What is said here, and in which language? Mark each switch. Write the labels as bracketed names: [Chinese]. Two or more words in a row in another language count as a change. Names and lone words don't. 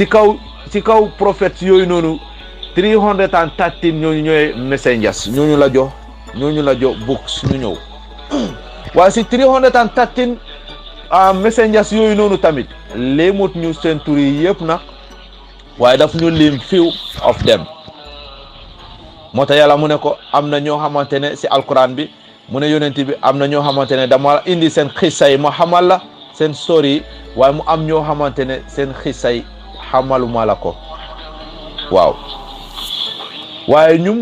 [Wolof] kaw prophètes yooyu noonu 313 ñooñu ñooy messengers ñooñu la jox books ñu ñëw waaye si 313 messengers yooyu noonu tamit léemut ñu seen tur yi yëpp nag waaye daf ñu lim [English] few of them [Wolof] moo tax yàlla mu ne ko am na ñoo xamante ne si alquran bi mu ne yonent bi am na ñoo xamante ne dama indi seen xissa yi ma xamal la seen story yi waaye mu am ñoo xamante ne seen xissa yi xamaluma la ko waaw waaye ñu